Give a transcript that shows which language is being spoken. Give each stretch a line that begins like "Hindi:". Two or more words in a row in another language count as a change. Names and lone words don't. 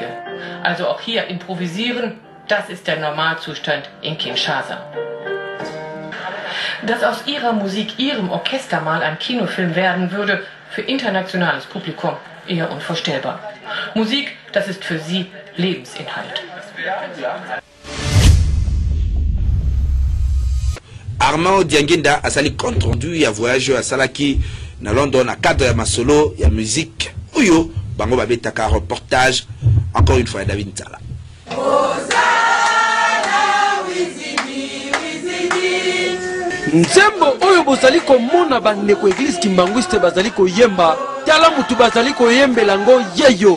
German: Also auch hier improvisieren, das ist der Normalzustand in Kinshasa. Dass aus ihrer Musik, ihrem Orchester mal ein Kinofilm werden würde, für internationales Publikum eher unvorstellbar. Musik, das ist für sie Lebensinhalt.
Lingala: Armand Diangenda a sali
French: compte rendu
Lingala: ya
French: voyage à Salaki
Lingala: na London
French: à cadre
Lingala: ya masolo ya musique oyo bango babetaka reportage
French: encore une fois
Lingala: David Ntala. Nzembo oyo bozali komona bandeko Église Kimbangwiste bazali koyemba tala mutu bazali koyembela ngo yeyo.